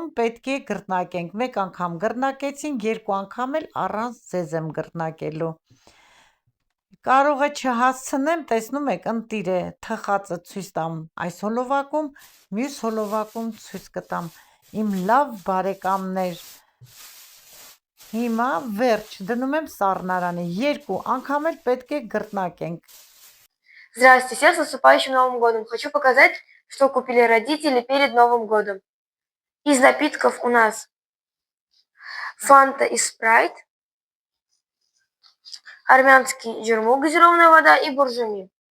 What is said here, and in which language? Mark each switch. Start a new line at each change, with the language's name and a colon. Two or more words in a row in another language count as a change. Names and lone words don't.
Armenian: պետք է գրտնակենք, մեկ անգամ գրտնակեցինք, 2 անգամ էլ առանց ձեզ եմ գրտնակելու։ Կարող է չհասցնեմ, տեսնում եք, ընտիր է, թխածը ցույց տամ այս հոլովակում, մյուս հոլովակում ցույց կտամ, իմ լավ բարեկամներ։ Հիմա վերջ, դնում եմ սառնարանի, 2 անգամ էլ պետք է գրտնակենք։
Russian: Здравствуйте, всех с наступающим Новым годом! Хочу показать, что купили родители перед Новым годом. Из напитков у нас Фанта и Спрайт, армянский джермук, газированная вода и буржуми.